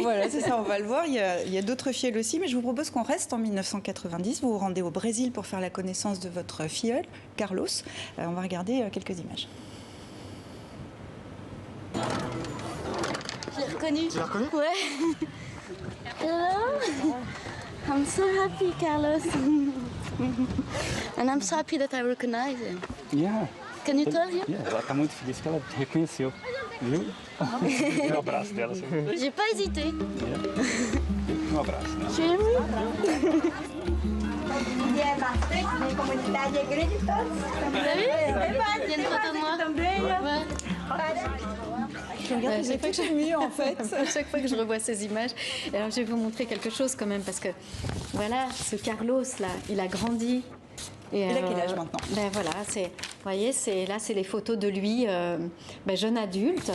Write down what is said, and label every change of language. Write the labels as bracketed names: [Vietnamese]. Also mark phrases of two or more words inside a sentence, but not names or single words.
[French] Voilà, c'est ça, on va le voir. Il y a d'autres filleuls aussi, mais je vous propose qu'on reste en 1990. Vous vous rendez au Brésil pour faire la connaissance de votre filleul, Carlos. On va regarder quelques images. Je l'ai reconnu. Tu l'as reconnu? Ouais. [English] Hello. I'm so happy, Carlos. And I'm so happy that I recognize him. Yeah. Can you tell him? Yeah. [Portuguese] Ela está muito feliz que ela reconheceu, viu? Um abraço dela. [French] J'ai pas hésité. [Portuguese] Um abraço. Né? [French] Tu aimes? [Portuguese] E é bastante, minha comunidade é grande todos. [French] Vous avez vu? Il y a une photo de moi. Ouais. Regardez, j'ai fait mieux en fait. À chaque fois que je revois ces images, alors je vais vous montrer quelque chose quand même parce que voilà, ce Carlos là, il a grandi. Et il a quel âge maintenant? Ben voilà, vous voyez, c'est les photos de lui, jeune adulte.